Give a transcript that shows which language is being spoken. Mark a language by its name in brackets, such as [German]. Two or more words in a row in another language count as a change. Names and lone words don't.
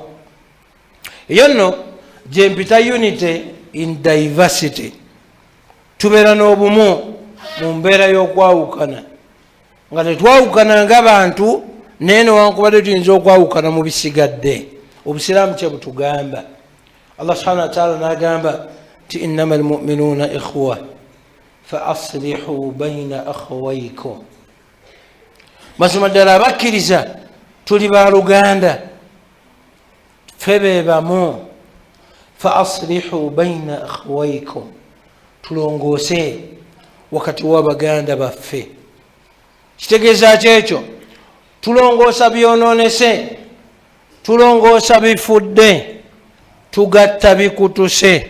[Ganda] Eyo nno gye mpita [English] unity in diversity. [Ganda] Tubeera n'obumu mu mbeera y'okwawukana, nga tetwawukana ng'abantu naye newankubadde tuyinza okwawukana mu bisigadde. Obusiraamu kye butugamba. [Arabic] الله سبحانه وتعالى [Ganda] n'agamba ti [Arabic] إنما المؤمنون إخوة فأصلحوا بين أخويكم. [Ganda] Mazima ddala abakkiriza tuli baluganda, ffe be bamu. [Arabic] فأصلحوا بين أخويكم, [Ganda] tulongoose wakati w'abaganda baffe. Kitegeeza kyekyo, tulongoosa byonoonese, tulongoosa bifudde, tugatta bikutuse.